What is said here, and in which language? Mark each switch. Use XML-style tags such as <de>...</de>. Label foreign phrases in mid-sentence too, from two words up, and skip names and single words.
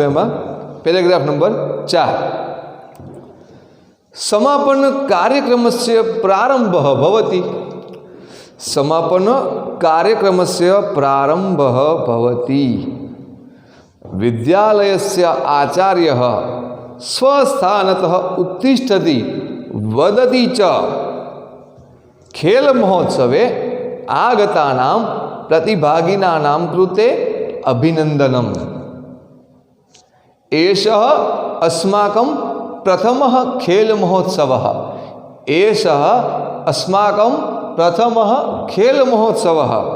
<gu>એમાં પેરેગ્રાફ નંબર 4,</gu> <sa>સમાપન કાર્યક્રમસ્ય પ્રારંભ ભવતિ, સમાપન કાર્યક્રમસ્ય પ્રારંભ ભવતિ, વિદ્યાલયસ્ય આચાર્યઃ સ્वस्थानतः उत्तिष्ठति वदति च खेल महोत्सवे आगतानां प्रतिभागिनानां कृते अभिनंदनम्, एषः अस्माकं प्रथमः खेल महोत्सवः, एषः अस्माकं प्रथमः खेल महोत्सवः,</sa>